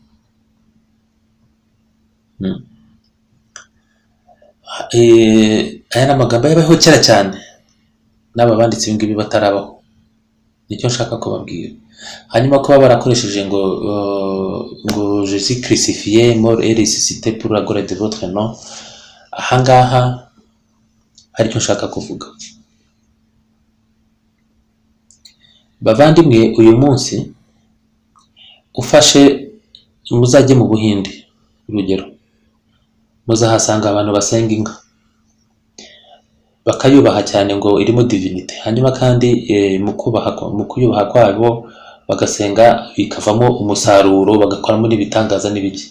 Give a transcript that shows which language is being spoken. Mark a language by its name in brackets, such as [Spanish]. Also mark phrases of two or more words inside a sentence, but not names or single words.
[Kinyarwanda] Aya ni amagambo yabaho kera cyane n'aba banditse ibi ngibi batarabaho, nicyo nshaka kubabwira. Hanyuma kuba barakoresheje ngo [French] Jésus crucifié, mort et ressuscité pour la gloire de votre nom, [Kinyarwanda] ahangaha hari icyo nshaka kuvuga. Bavandimwe, uyu munsi ufashe muzajye mu Buhinde, urugero muzahasanga abantu basenga inka bakayubaha cyane ngo irimo divinity, hanyuma kandi mu kuyubaha kwabo bagasenga bikavamo umusaruro, bagakoramo n'ibitangaza n'ibiki.